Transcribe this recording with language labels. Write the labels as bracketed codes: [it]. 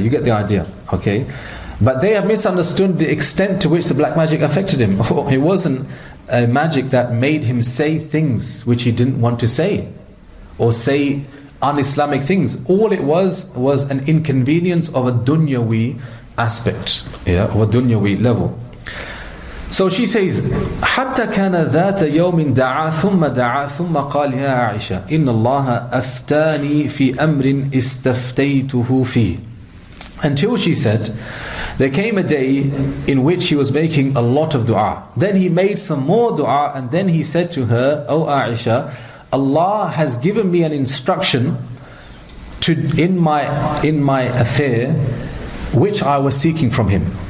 [en] You get the idea, okay? But they have misunderstood the extent to which the black magic affected him. It wasn't a magic that made him say things which he didn't want to say, or say un-Islamic things. All it was an inconvenience of a dunyawi aspect, of a dunyawi level. So she says, [ar] حتى كان ذات يوم دعا ثم دعا ثم قال يا عائشة إن الله أفتاني في أمر استفتيته فيه. [en] Until she said, there came a day in which he was making a lot of dua. Then he made some more dua, and then he said to her, O Aisha, Allah has given me an instruction in my affair which I was seeking from him.